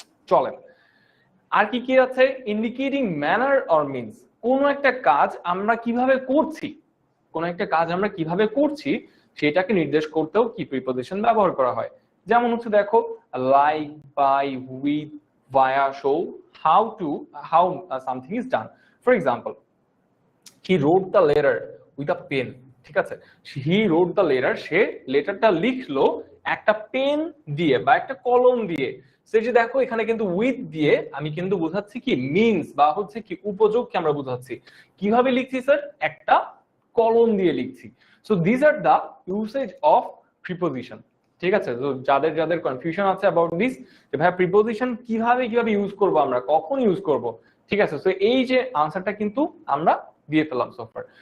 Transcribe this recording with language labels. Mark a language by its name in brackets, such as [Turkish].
[Bangla] চলেন আর কি কি আছে। ইন্ডিকেটিং ম্যানার অর মিনস, কোন একটা কাজ আমরা কিভাবে করছি, কোন একটা কাজ আমরা কিভাবে করছি সেটাকে নির্দেশ করতেও কি প্রিপোজিশন ব্যবহার করা হয়। যেমন হচ্ছে দেখো [English] Like, by, with, via, show, how something is done. For example, he wrote the letter with a pen, [Bangla] ঠিক আছে, [English] he wrote the letter, [Bangla] সে লেটারটা লিখলো একটা পেন দিয়ে বা একটা কলম দিয়ে। সে যে দেখো এখানে কিন্তু উইথ দিয়ে আমি কিন্তু বোঝাচ্ছি কি মিনস বা হচ্ছে কি উপযোগকে আমরা বোঝাচ্ছি। কিভাবে লিখছি স্যার? একটা কলম দিয়ে লিখছি। [English] so this are the usage of preposition, [Bangla] ঠিক আছে। তো যাদের যাদের কনফিউশন আছে [English] about this, [Bangla] যে ভাই প্রিপোজিশন কিভাবে কিভাবে ইউজ করব, আমরা কখন ইউজ করব, ঠিক আছে। সো এই যে আনসারটা কিন্তু আমরা দিয়ে ফেললাম সোফার।